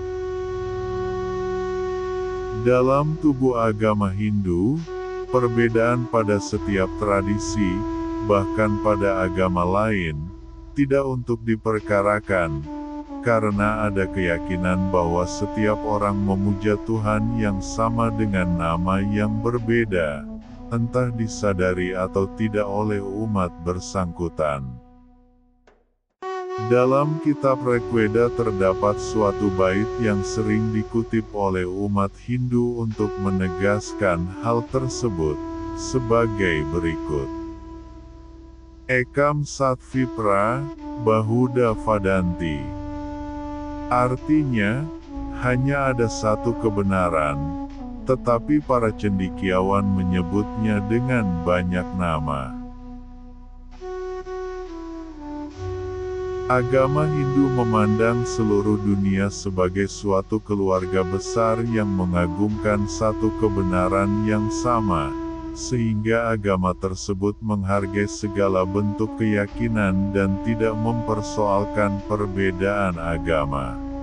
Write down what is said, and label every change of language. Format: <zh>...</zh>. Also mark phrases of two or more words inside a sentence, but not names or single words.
<id>Dalam tubuh agama Hindu, perbedaan pada setiap tradisi, bahkan pada agama lain, tidak untuk diperkarakan, karena ada keyakinan bahwa setiap orang memuja Tuhan yang sama dengan nama yang berbeda, entah disadari atau tidak oleh umat bersangkutan. Dalam kitab Rigveda terdapat suatu bait yang sering dikutip oleh umat Hindu untuk menegaskan hal tersebut, sebagai berikut.</id> <sa>Ekam satvipra, bahuda vadanti.</sa> <id>Artinya, hanya ada satu kebenaran, tetapi para cendekiawan menyebutnya dengan banyak nama. Agama Hindu memandang seluruh dunia sebagai suatu keluarga besar yang mengagungkan satu kebenaran yang sama, sehingga agama tersebut menghargai segala bentuk keyakinan dan tidak mempersoalkan perbedaan agama.</id>